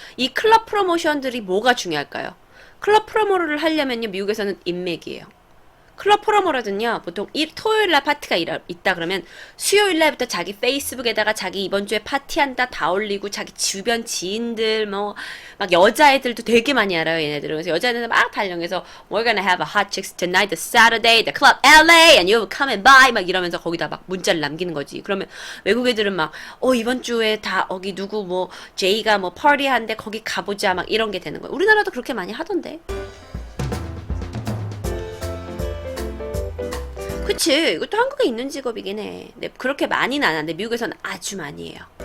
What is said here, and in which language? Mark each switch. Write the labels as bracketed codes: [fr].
[ko] 이 클럽 프로모션들이 뭐가 중요할까요? 클럽 프로모를 하려면요, 미국에서는 인맥이에요. 클럽 프로모라든요, 보통 토요일날 파티가 있다 그러면 수요일날부터 자기 페이스북에다가 자기 이번 주에 파티한다 다 올리고 자기 주변 지인들 막 여자애들도 되게 많이 알아요, 얘네들은. 그래서 여자애들 막 발령해서 [en] We're gonna have a hot chicks tonight, the Saturday, the club LA, and you come and buy [ko] 막 이러면서 거기다 막 문자를 남기는 거지. 그러면 외국 애들은 막 이번 주에 다 거기 누구 제이가 파티한데 거기 가보자 막 이런 게 되는 거예요. 우리나라도 그렇게 많이 하던데. 그치, 이것도 한국에 있는 직업이긴 해. 근데 그렇게 많이는 안 하는데 미국에서는 아주 많이 해요.